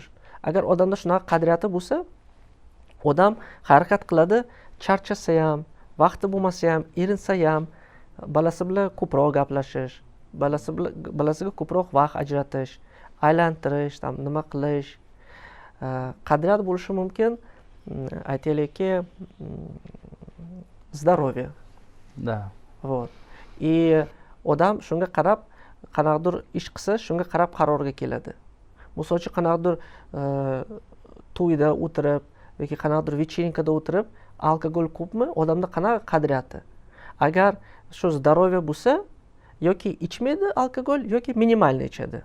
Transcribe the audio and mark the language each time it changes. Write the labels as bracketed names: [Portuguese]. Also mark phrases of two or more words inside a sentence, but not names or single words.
[Uzbek] Agar odamda shunaqa qadriyati bo'lsa, odam harakat qiladi, charchasa ham, vaqti bo'lmasa ham, erinsa ham, bolasi bilan ko'proq gaplashish, bolasiga ko'proq vaqt ajratish, aylantirish, nima qilish. Qadriyat bo'lishi mumkin, aytaylikki, здоровье. Да. Вот. Odam shunga qarab, qanaqadir ish qilsa, shunga qarab qarorga keladi. Misol uchun qanaqadir to'yda o'tirib yoki qanaqadir вечеринкада o'tirib, alkogol ko'pmi, odamda qanaqa qadriyati. Agar shu здоровье bo'lsa, yoki ichmaydi alkogol yoki minimalni ichadi.